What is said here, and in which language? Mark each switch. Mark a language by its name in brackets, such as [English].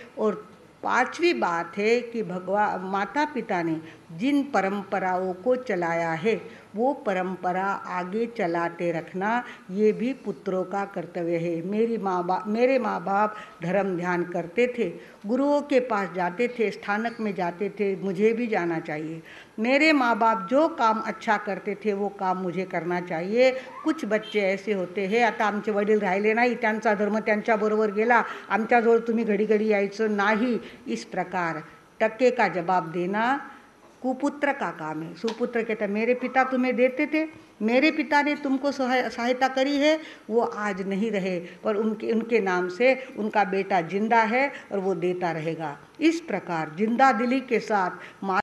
[Hindi] और पांचवी बात है कि माता पिता ने जिन परंपराओं को चलाया है वो परंपरा आगे चलाते रखना, ये भी पुत्रों का कर्तव्य है. मेरे माँ बाप धर्म ध्यान करते थे, गुरुओं के पास जाते थे, स्थानक में जाते थे, मुझे भी जाना चाहिए. मेरे माँ बाप जो काम अच्छा करते थे वो काम मुझे करना चाहिए. कुछ बच्चे ऐसे होते हैं, [Marathi] आता आमचे वडील राहिले नाही, त्यांचा धर्म त्यांच्याबरोबर गेला, आमच्याजवळ तुम्ही घडी घडी यायचं नाही. [Hindi] इस प्रकार टक्के का जवाब देना कुपुत्र का काम है। सुपुत्र कहता है मेरे पिता तुम्हें देते थे, मेरे पिता ने तुमको सहायता करी है, वो आज नहीं रहे, पर उनके नाम से उनका बेटा जिंदा है और वो देता रहेगा। इस प्रकार जिंदा दिली के साथ